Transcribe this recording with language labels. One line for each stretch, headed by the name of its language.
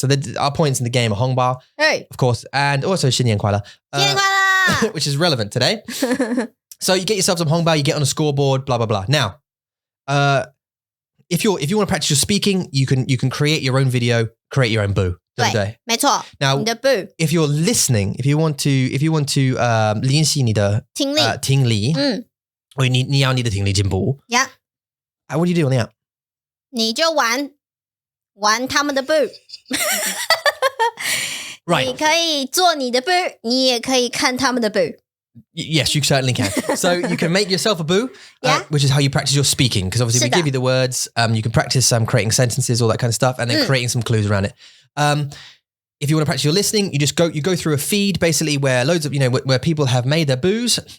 English: So our points in the game are hongbao, of course, and also
Chinese: 新年快乐,
English: which is relevant today. So you get yourself some hongbao, you get on a scoreboard, blah blah blah. Now, if you want to practice your speaking, you can create your own video, create your own boo.
Chinese: 对不对？没错。
English: Now,
Chinese: 你的 boo
English: if you're listening, if you want to
Chinese: 练习你的听力，或者你要你的听力进步。
English: Yeah. What do you do on the app?
Chinese: 你就玩他们的 boo.
English: Right.
Chinese: 你可以做你的 boo, 你也可以看他们的 boo.
English: Yes, you certainly can. So you can make yourself a boo, which is how you practice your speaking. Because obviously we give you the words, you can practice creating sentences, all that kind of stuff, and then creating some clues around it. If you want to practice your listening, you go through a feed basically where loads of, where people have made their boos.